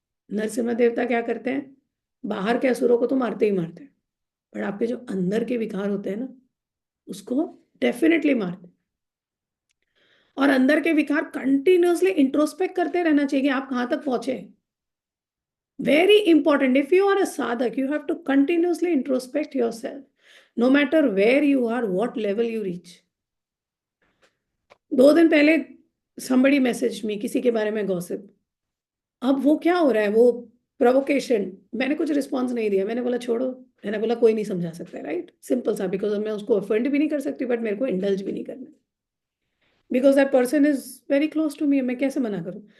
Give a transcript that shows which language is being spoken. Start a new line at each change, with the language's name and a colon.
Hindi: नरसिम्हा देवता क्या करते हैं, बाहर के असुरों को तो मारते ही मारते हैं, पर आपके जो अंदर के विकार होते हैं ना, उसको डेफिनेटली मारते हैं। और अंदर के विकार कंटिन्यूअसली इंट्रोस्पेक्ट करते रहना चाहिए कि आप कहाँ तक पहुंचे।
English: Very important. If you are a sadhak, you have to continuously introspect yourself, no matter where you are, what level you reach.
Hindi: 2 दिन पहले
English: somebody messaged me
Hindi: किसी के बारे में गॉसिप। अब वो क्या हो रहा है, वो प्रोवोकेशन। मैंने कुछ रिस्पॉन्स नहीं दिया, मैंने बोला छोड़ो। मैंने बोला कोई नहीं समझा सकता, राइट, सिंपल सा, बिकॉज मैं उसको ऑफेंड भी नहीं कर सकती, बट मेरे को इंडल्ज भी नहीं करना,
English: because that person is very close to me,
Hindi: मैं कैसे मना करूं।